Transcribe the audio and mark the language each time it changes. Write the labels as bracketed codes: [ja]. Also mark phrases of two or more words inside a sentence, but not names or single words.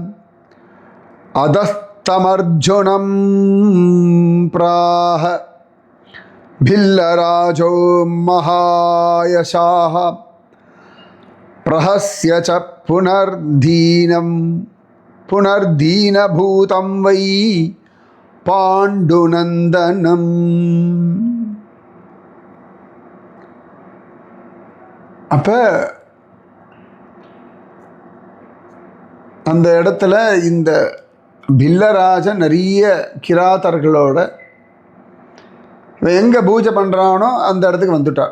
[sa] तमर्जुनं प्राह भिल्लराजो महायशाः प्रहस्य च पुनर्दीनभूतं वै पाण्डुनन्दनम्. [ta] அப்போ அந்த இடத்துல இந்த பில்லராஜன் நிறைய கிராத்தர்களோட எங்கே பூஜை பண்ணுறானோ அந்த இடத்துக்கு வந்துட்டான்.